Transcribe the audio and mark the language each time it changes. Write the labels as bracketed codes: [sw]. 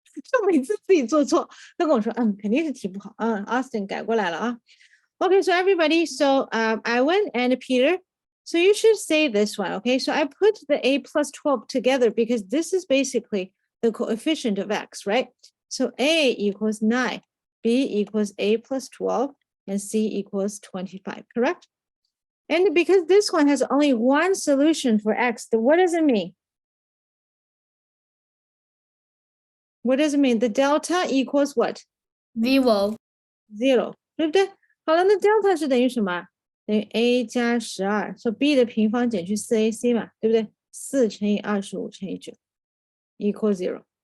[zh] 就每次自己做错，都跟我说，肯定是题不好。Austin 改过来了啊。 [en] Okay, so everybody, so Iwan and Peter, so you should say this one, okay? So I put the a plus 12 together because this is basically the coefficient of x, right? So a equals 9, b equals a plus 12, and c equals 25, correct? And because this one has only one solution for x, what does it mean? What does it mean? The delta equals what? Zero. [zh] Zero, 对不对？好了，那 delta 是等于什么？等于 a 加12，说 b 的平方减去4ac 嘛，对不对？4乘以25乘以9 [en] equals 0.